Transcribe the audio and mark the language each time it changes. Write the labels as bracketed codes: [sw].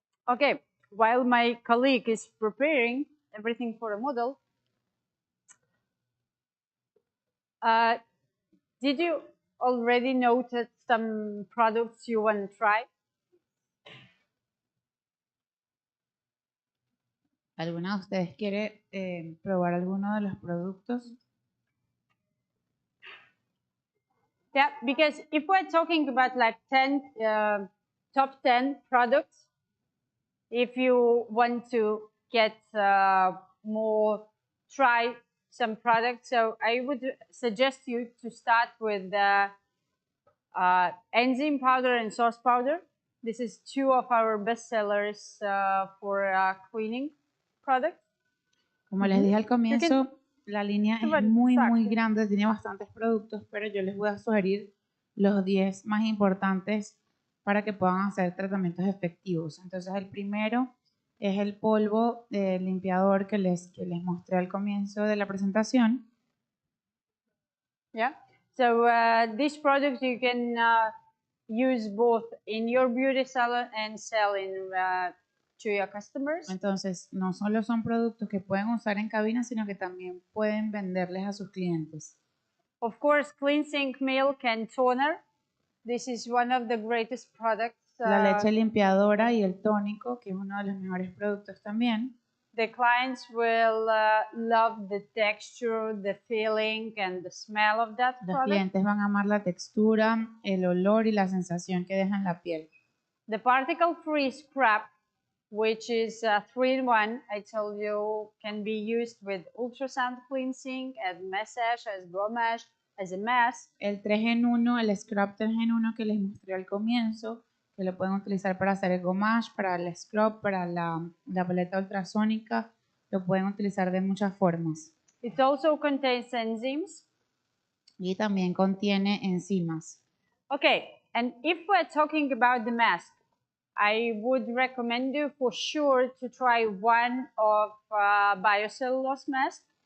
[en] Okay, while my colleague is preparing everything for a model, did you already notice some products you want to try? [es] ¿Alguna de ustedes quiere probar alguno de los productos? [en] Yeah, because if we're talking about like 10, top 10 products, if you want to get more, try some products, so I would suggest you to start with the enzyme powder and sauce powder. This is two of our best sellers for cleaning products. [es] Como les dije al comienzo, la línea es muy grande, tiene bastantes productos, pero yo les voy a sugerir los 10 más importantes para que puedan hacer tratamientos efectivos. Entonces, el primero es el polvo limpiador que les mostré al comienzo de la presentación. [en] Yeah. So this product you can use both in your beauty salon and sell in to your customers. [es] Entonces, no solo son productos que pueden usar en cabina, sino que también pueden venderles a sus clientes. [en] Of course, cleansing milk and toner. This is one of the greatest products. [es] La leche limpiadora y el tónico, que es uno de los mejores productos también. [en] The clients will love the texture, the feeling, and the smell of that [es] Los [en] product. [es] clientes van a amar la textura, el olor y la sensación que deja en la piel. [en] The particle-free scrub, which is 3-in-1, I told you, can be used with ultrasound cleansing, as massage, as gommage, as a mask. [es] El 3-en-1, el scrub 3-en-1 que les mostré al comienzo, que lo pueden utilizar para hacer el gommage, para el scrub, para la paleta ultrasónica, lo pueden utilizar de muchas formas. [en] It also contains enzymes. [es] Y también contiene enzimas. [en] Okay, and if we're talking about the mask, I would recommend you for sure to try one of biocellulose mask.